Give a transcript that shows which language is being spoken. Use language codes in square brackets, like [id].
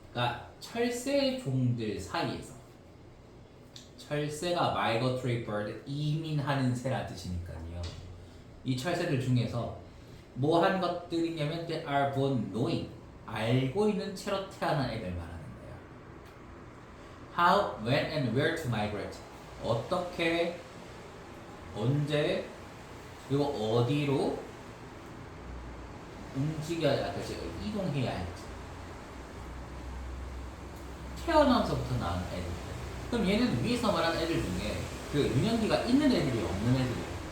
[ko] 그러니까 철새 종들 사이에서 철새가 [en] migratory bird [ko] 이민하는 새란 뜻이니까요. 이 철새들 중에서 뭐 한 것들이냐면 [en] they are born knowing [ko] 알고 있는 채로 태어난 애들 말하는 거예요. [en] How, when, and where to migrate. [ko] 어떻게, 언제, 그리고 어디로 움직여야, 그치, 이동해야 할지. 태어나면서부터 나온 애들. 그럼 얘는 위에서 말한 애들 중에 그 유년기가 있는 애들이 없는 애들이에요.